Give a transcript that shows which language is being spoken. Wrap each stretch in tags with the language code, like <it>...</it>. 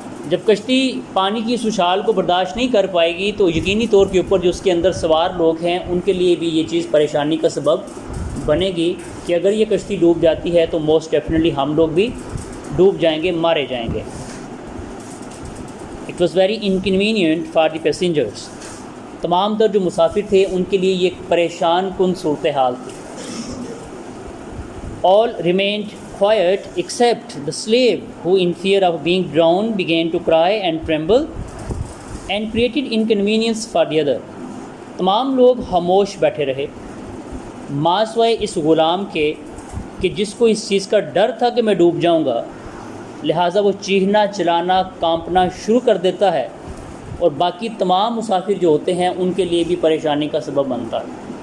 <hi>जब कश्ती पानी की इस उछाल को बर्दाश्त नहीं कर पाएगी तो यकीनी तौर के ऊपर जो उसके अंदर सवार लोग हैं उनके लिए भी ये चीज़ परेशानी का सबब बनेगी कि अगर ये कश्ती डूब जाती है तो मोस्ट डेफिनेटली हम लोग भी डूब जाएंगे, मारे जाएंगे.</hi> <en>It was very inconvenient for the passengers.</en> <hi>तमाम तर जो मुसाफिर थे उनके लिए ये परेशान कुन सूरत हाल थी.</hi> <en>All remained quiet except the slave, who in fear of being drowned began to cry and tremble and created inconvenience for the other.</en> <hi>तमाम लोग खामोश बैठे रहे मासवाए इस ग़ुलाम के कि जिसको इस चीज़ का डर था कि मैं डूब जाऊंगा, लिहाजा वो चीखना, चिल्लाना, कांपना शुरू कर देता है और बाकी तमाम मुसाफिर जो होते हैं उनके लिए भी परेशानी का सबब बनता है.</hi>